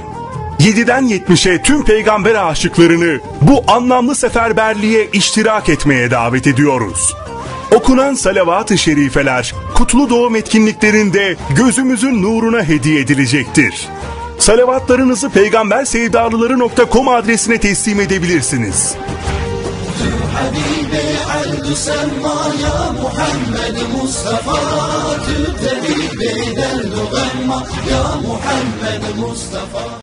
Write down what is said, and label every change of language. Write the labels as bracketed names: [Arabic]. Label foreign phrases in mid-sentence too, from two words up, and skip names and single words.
[Turkish] 7'den 70'e tüm peygamber aşıklarını bu anlamlı seferberliğe iştirak etmeye davet ediyoruz. Okunan salavat-ı şerifeler kutlu doğum etkinliklerinde gözümüzün nuruna hediye edilecektir. Salavatlarınızı peygambersevdalıları.com adresine teslim edebilirsiniz. [Arabic] حبيبي عبد سما يا محمد مصطفى تبتدي بدل غمة يا محمد مصطفى.